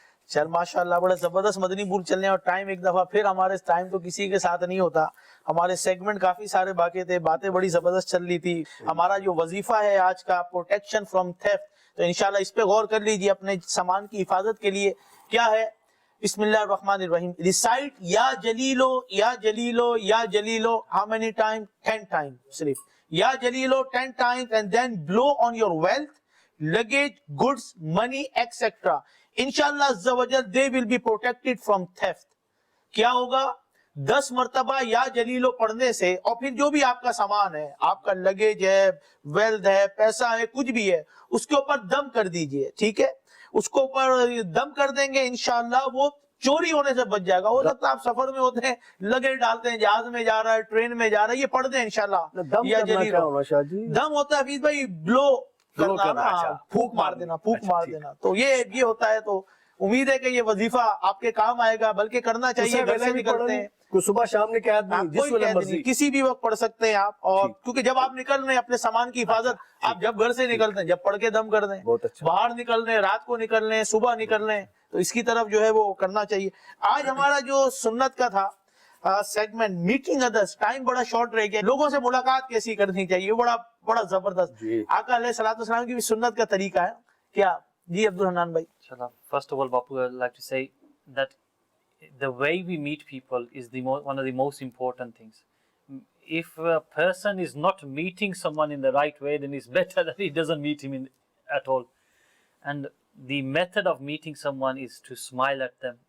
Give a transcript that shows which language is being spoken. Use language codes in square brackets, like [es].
[ur] چل ماشاءاللہ بڑا زبردست مدنی پور چلنے, اور ٹائم ایک دفعہ پھر ہمارے ٹائم تو کسی کے ساتھ نہیں ہوتا, ہمارے سیگمنٹ کافی سارے باقی تھے, باتیں بڑی زبردست چل رہی تھی. ہمارا جو وظیفہ ہے آج کا [en] protection from theft, [ur] تو انشاءاللہ اس پہ غور کر لیجئے اپنے سامان کی حفاظت کے لیے. کیا ہے؟ بسم اللہ الرحمن الرحیم. ریسائٹ یا جلیلو یا جلیلو یا جلیلو, [en] How many time? [ur] 10 ٹائم صرف. [en] یا جلیلو 10 times, and then blow on your wealth, luggage, goods, money, etc. Inshallah Azza wa Jal, they will be protected from theft. [ur] کیا ہوگا؟ 10 مرتبہ یا جلیلو پڑھنے سے, اور پھر جو بھی آپ کا سامان ہے, آپ کا لگیج ہے, ویلتھ ہے, پیسہ ہے, کچھ بھی ہے, اس کے اوپر دم کر دیجئے. ٹھیک ہے, اس کو اوپر دم کر دیں گے, انشاءاللہ وہ چوری ہونے سے بچ جائے گا. ہو سکتا ہے آپ سفر میں ہوتے ہیں, لگیج ڈالتے ہیں, جہاز میں جا رہا ہے, ٹرین میں جا رہا ہے, یہ پڑھ دیں انشاءاللہ. یا جلیلو دم ہوتا ہے حفیظ بھائی, بلو کرنا, پھوک مار دینا, پھوک مار دینا. تو یہ ہوتا ہے. تو امید ہے کہ یہ وظیفہ آپ کے کام آئے گا, بلکہ کرنا چاہیے. گھر سے نکلتے ہیں کوئی صبح شام نے قید نہیں, کسی بھی وقت پڑھ سکتے ہیں آپ. اور کیونکہ جب آپ نکل رہے ہیں اپنے سامان کی حفاظت, آپ جب گھر سے نکلتے ہیں جب پڑھ کے دم کر دیں. باہر نکل رہے ہیں, رات کو نکل رہے ہیں, صبح نکل رہے ہیں, تو اس کی طرف جو ہے وہ کرنا چاہیے. آج ہمارا جو سنت کا تھا سیگمنٹ, میٹنگ ادرس, ٹائم بڑا شارٹ رہ گیا. لوگوں سے ملاقات کیسی کرنی چاہیے, بڑا زبردست. آقا علیہ السلام کی بھی سنت کا طریقہ ہے. کیا جی عبد الرحمن بھائی؟ [en] First of all, Bapu, I'd like to say that the way we meet people is one of the most important things. If a person is not meeting someone in the right way, then it's better that he doesn't meet him at all. And the method of meeting someone is to smile at them